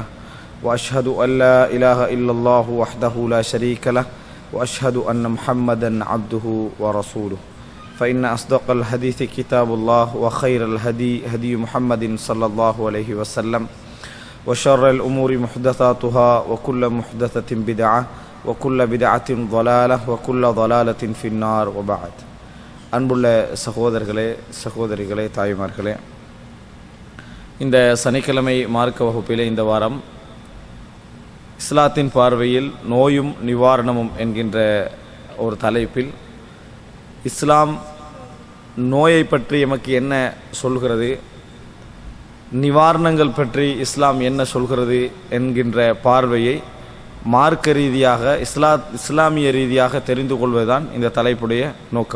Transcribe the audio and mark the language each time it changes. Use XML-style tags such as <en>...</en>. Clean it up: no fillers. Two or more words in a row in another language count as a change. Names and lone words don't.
<ar>وأشهد أن لا إله إلا الله وحده لا شريك له وأشهد أن محمدا عبده ورسوله. فإن أصدق الحديث كتاب الله وخير الهدي هدي محمد صلى الله عليه وسلم وشر الأمور محدثاتها وكل محدثة بدعة وكل بدعة ضلالة وكل ضلالة في النار وبعد.</ar> <ta>அன்புள்ள சகோதரர்களே சகோதரிகளே தாய்மார்களே, இந்த சனிக்கிழமை மார்க்க வகுப்பிலே இந்த வாரம் இஸ்லாத்தின் பார்வையில் நோயும் நிவாரணமும் என்கின்ற ஒரு தலைப்பில் இஸ்லாம் நோயை பற்றி எமக்கு என்ன சொல்கிறது, நிவாரணங்கள் பற்றி இஸ்லாம் என்ன சொல்கிறது என்கின்ற பார்வையை மார்க்க ரீதியாக இஸ்லாமிய ரீதியாக தெரிந்து கொள்வதுதான் இந்த தலைப்புடைய நோக்கம்.</ta>